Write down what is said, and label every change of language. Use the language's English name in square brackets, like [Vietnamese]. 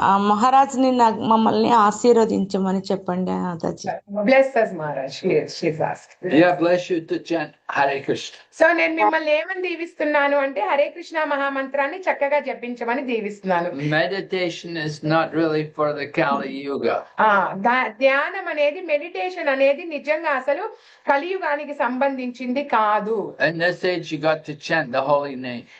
[Telugu] మహారాజ్ని మమ్మల్ని ఆశీర్వదించమని చెప్పండి Mataji. [English] Bless us, Maharaj. She's asked. Yeah, bless you to chant Hare Krishna. [Telugu] So నేను మిమ్మల్ని ఏమని దీవిస్తున్నాను అంటే, హరే కృష్ణ మహామంత్రాన్ని చక్కగా జపించమని దీవిస్తున్నాను. [English] Meditation is not really for the Kali Yuga. [Telugu] ధ్యానం అనేది, మెడిటేషన్ అనేది నిజంగా అసలు కలియుగానికి సంబంధించింది కాదు. [English] In this age, you got to chant the holy name.